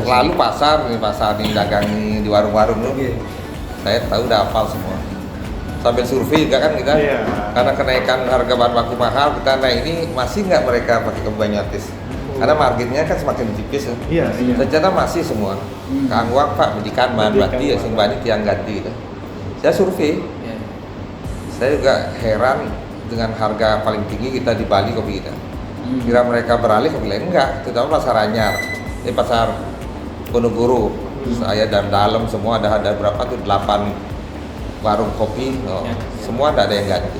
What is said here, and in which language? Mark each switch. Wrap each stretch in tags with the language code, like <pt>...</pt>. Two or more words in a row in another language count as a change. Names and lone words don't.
<id>Lalu pasar nih dagang nih di warung-warung tuh. Saya tahu udah hafal semua. Sambil survei juga kan kita, karena kenaikan harga bahan baku mahal, kita ini masih nggak mereka pakai kopi Banyuatis? Karena marginnya kan semakin tipis kan. Ternyata masih semua.</id> <ban>Kang Wak Pak bedikan bahan bati ya, sing bani tiang ganti gitu.</ban> <id>Saya survei, saya juga heran dengan harga paling tinggi kita di Bali kopi kita. Kira mereka beralih, aku bilang enggak, terutama pasar Anyar, ini pasar Ponorogo. Saya dan dalam semua ada berapa tuh 8 warung kopi, semua tidak ada yang ganti.</id>